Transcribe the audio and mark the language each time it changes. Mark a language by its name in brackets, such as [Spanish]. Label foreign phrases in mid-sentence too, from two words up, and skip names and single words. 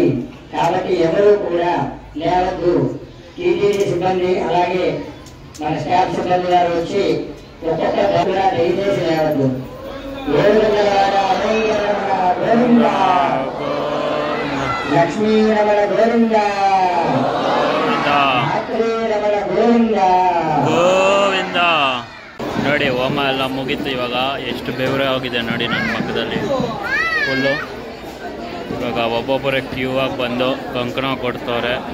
[Telugu] కాబట్టి ఎవరు కూడా లేవద్దు. టీటీడీ సిబ్బంది అలాగే మన స్టాఫ్ సిబ్బంది గారు వచ్చి ఒక్కొక్క దగ్గర దయచేసి లేవద్దు. లక్ష్మీ రమణ గోవింద, [Kannada] ರಮಣ ಗೋವಿಂದ ಗೋವಿಂದ. ನೋಡಿ ಹೋಮ ಎಲ್ಲ ಮುಗೀತು. ಇವಾಗ ಎಷ್ಟು ಬೆವರೇ ಆಗಿದೆ ನೋಡಿ ನನ್ನ ಪಕ್ಕದಲ್ಲಿ ಫುಲ್ಲು. ಇವಾಗ ಒಬ್ಬೊಬ್ಬರೇ ಕ್ಯೂ ಆಗಿ ಬಂದು ಕಂಕಣ ಕೊಡ್ತವ್ರೆ.